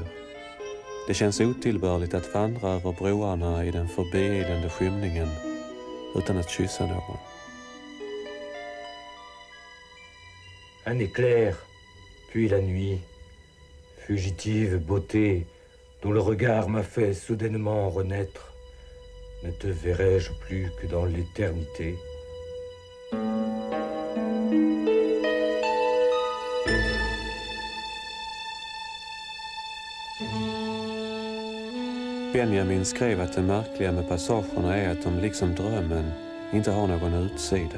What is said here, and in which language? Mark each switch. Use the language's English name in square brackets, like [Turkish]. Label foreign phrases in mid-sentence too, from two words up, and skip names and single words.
[Swedish] Det känns otillbörligt att vandra över broarna i den förbiilande skymningen utan att kyssa någon. [French] Un éclair, puis la nuit, fugitive beauté dont le regard m'a fait soudainement renaître. Ne te verrai-je plus que dans l'éternité? [Swedish] Benjamin skrev att det märkliga med passagerna är att de liksom drömmen inte har någon utsida.